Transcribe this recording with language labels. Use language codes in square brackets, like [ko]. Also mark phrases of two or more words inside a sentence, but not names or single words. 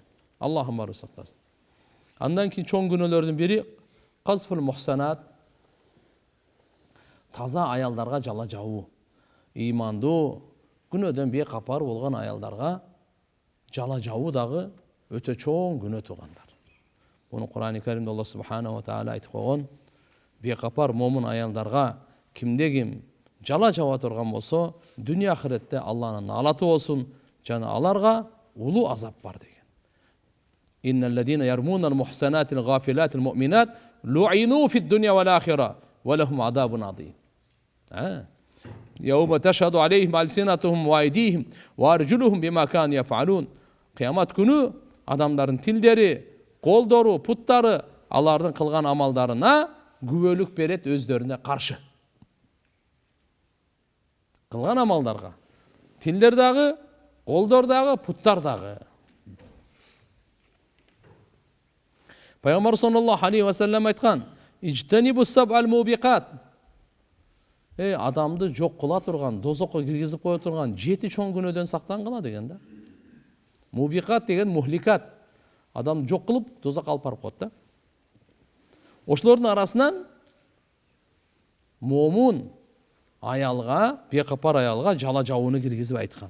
[ky] Аллахым баары сактасын. Андан кийин чоң күнөөлөрдүн бири [ar] قذف المحصنات, [ky] таза аялдарга жала жабуу. Имандуу, күнөөдөн бейкапар болгон аялдарга жала жабуу дагы өтө чоң күнөө тугандар. Муну Кур'ан-ы Каримде [ar] الله سبحانه وتعالى [ky] айтып койгон, бейкапар момун аялдарга кимде ким жала жаба турган болсо, дүйнө ахиретте Алланын наалаты болсун, жана аларга улуу азап бар деген. [ar] إن الذين يرمون المحصنات الغافلات المؤمنات لعنوا في الدنيا والآخرة ولهم عذاب عظيم. يوم تشهد عليهم ألسنتهم وأيديهم وأرجلهم بما كانوا يفعلون. [ky] Кыямат күнү адамдардын тилдери, колдору, путтары алардын кылган амалдарына күбөлүк берет өздөрүнө каршы. Кылган амалдарга. Тилдер дагы, колдор дагы, путтар дагы. Пайгамбар [ar] صلى الله عليه وسلم [ky] айткан: [ar] "اجتنبوا السبع الموبقات." [ky] Адамды жок кыла турган, дозокко киргизип кое турган 7 чоң күнөөдөн сактангыла деген да. Мубиқат деген мухликат. Адамды жок кылып, дозокко алып барып коет да. Ошолордун арасынан момун аялга, бейкапар аялга жала жабууну киргизип айткан.